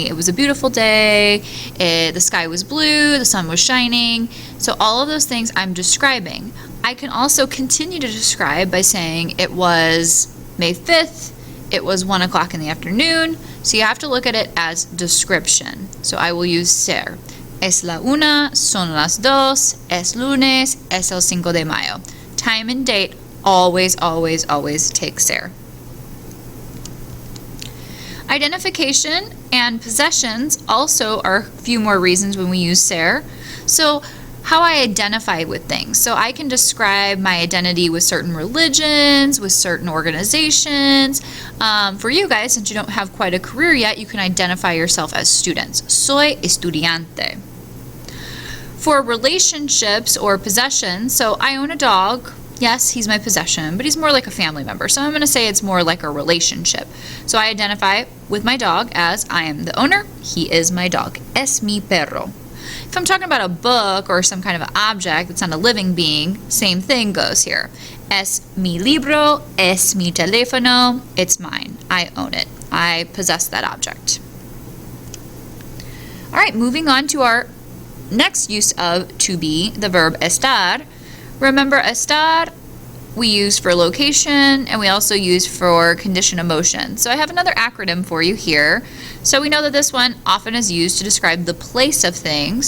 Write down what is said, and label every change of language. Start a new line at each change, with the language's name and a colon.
English: It was a beautiful day, the sky was blue, the sun was shining. So all of those things I'm describing. I can also continue to describe by saying it was May 5th, it was 1 o'clock in the afternoon. So you have to look at it as description. So I will use ser.
Spanish: Es la una, son las dos, es lunes, es el 5 de mayo.
English: Time and date always, always, always take ser. Identification and possessions also are a few more reasons when we use ser. So how I identify with things. So I can describe my identity with certain religions, with certain organizations. For you guys, since you don't have quite a career yet, you can identify yourself as students.
Spanish: Soy estudiante.
English: For relationships or possessions, so I own a dog. Yes, he's my possession, but he's more like a family member. So I'm going to say it's more like a relationship. So I identify with my dog as I am the owner, he is my dog.
Spanish: Es mi perro.
English: If I'm talking about a book or some kind of object that's not a living being, same thing goes here.
Spanish: Es mi libro, es mi teléfono,
English: it's mine. I own it. I possess that object. All right, moving on to our next use of to be, the verb estar. Remember, estar we use for location, and we also use for condition of motion. So I have another acronym for you here. So we know that this one often is used to describe the place of things.